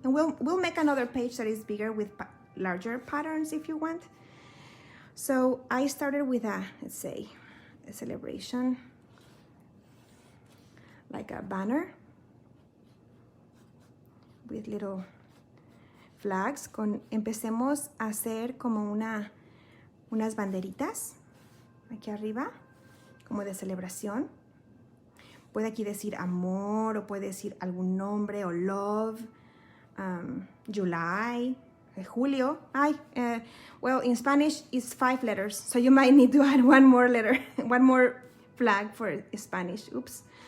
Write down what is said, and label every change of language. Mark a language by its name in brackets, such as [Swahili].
[English] And we'll make another page that is bigger with larger patterns if you want. So I started with let's say, a celebration, like a banner with little flags. [Spanish] Empecemos a hacer como unas banderitas aquí arriba, como de celebración. Puede aquí decir amor, o puede decir algún nombre, o love, July, Julio. [English] Well, in Spanish, it's 5 letters, so you might need to add one more letter, one more flag for Spanish. Oops.